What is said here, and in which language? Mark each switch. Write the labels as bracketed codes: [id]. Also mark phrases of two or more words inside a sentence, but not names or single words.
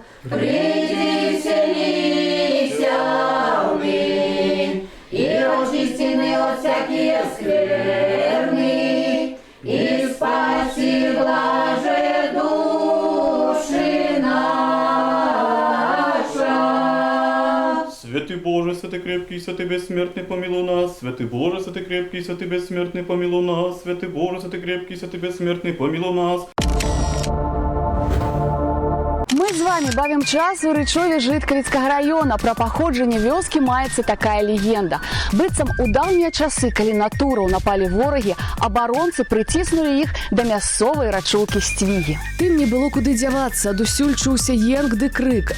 [cu] Приди, вселися умень, и рожь истины от всякие скверны, и спаси блаже души наша. Святый Боже, святый крепкий, святый бессмертный, помилуй нас. Святый Боже, святый крепкий, святый бессмертный, помилуй нас. Святый Боже, святый крепкий, святый бессмертный, помилуй нас. [be] вами бавім час у Рычове Жыткавіцкага района. Пра паходжанне вёскі маецца такая легенда. Быццам у даўнія часы, калі на тураў напалі ворагі, абаронцы прыціснулі іх да мясцовай рачулкі Сцвігі. Тым не было куды дзявацца, адусюль чуўся енк ды крык.